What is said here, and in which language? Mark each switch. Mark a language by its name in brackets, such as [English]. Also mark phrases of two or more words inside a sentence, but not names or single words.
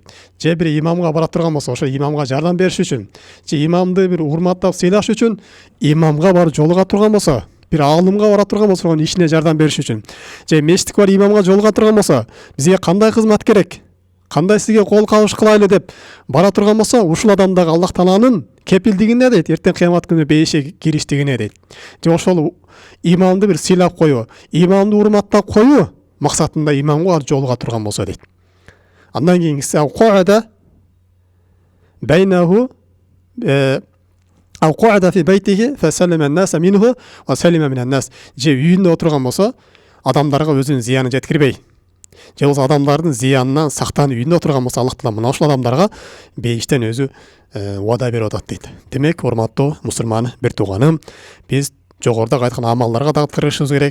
[Kyrgyz] Же бир имамга бара турган болсо, ошо имамга жардам бериш үчүн, же имамды бир урматтап сыйлаш үчүн имамга барып жолуга турган болсо, бир алымга бара турган болсо, анын ишине жардам бериш үчүн, же мечитке бар имамга жолуга турган болсо, бизге кандай кызмат керек, кандай сизге кол кабыш кылайлы деп бара турган болсо, ушул адамдагы Аллах Тааланын кепилдигине дейт, эртең кыямат күнү бейишке кириштигине дейт. Же ошол имамды бир сыйлап коюу, имамды урматтап коюу максатында имамга барып жолуга турган болсо дейт. Андан кийинкиси [Arabic] قعد بينه أو قعد في بيته فسلم الناس منه وسلم من الناس. [Kyrgyz] Же үйүндө отурган болсо, адамдарга өзүнүн зыянын жеткирбей, же болбосо адамдардын зыянынан сактанып үйүндө отурган болсо, Аллах Таала мына ушул адамдарга бейиштен өзү убада берип атат дейт. Демек, урматтуу мусулман бир тууганым, биз жогоруда айткан амалдарга дагы кырышыбыз керек.